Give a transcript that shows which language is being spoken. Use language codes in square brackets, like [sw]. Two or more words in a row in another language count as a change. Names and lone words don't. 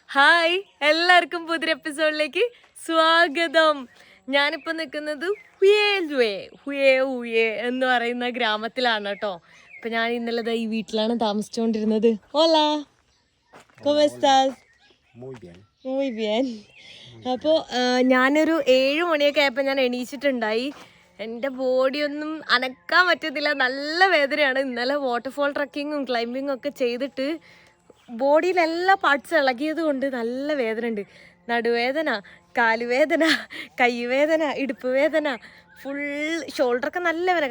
[ml] ഹായ്, എല്ലാവർക്കും പുതിയ എപ്പിസോഡിലേക്ക് സ്വാഗതം. ഞാനിപ്പോൾ നിൽക്കുന്നത് ഹുയേ എന്ന് പറയുന്ന ഗ്രാമത്തിലാണ് കേട്ടോ. അപ്പം ഞാൻ ഇന്നലെ ഈ വീട്ടിലാണ് താമസിച്ചുകൊണ്ടിരുന്നത്. ഹോലാ, [es] ¿cómo estás? Muy bien. [ml] അപ്പോൾ ഞാനൊരു 7 മണിയൊക്കെ ആയപ്പോൾ ഞാൻ എണീച്ചിട്ടുണ്ടായി. എൻ്റെ ബോഡിയൊന്നും അനക്കാൻ പറ്റത്തില്ല, നല്ല വേദനയാണ്. ഇന്നലെ [en] waterfall trekking [ml] ക്ലൈമ്പിങ്ങും ഒക്കെ ചെയ്തിട്ട് ബോഡിയിലെല്ലാ പാർട്സ് ഇളകിയത് കൊണ്ട് നല്ല വേദന ഉണ്ട്. നടുവേദന, കാലുവേദന, കൈവേദന, ഇടുപ്പ് വേദന, [en] full shoulder [ml] നല്ല വേദന.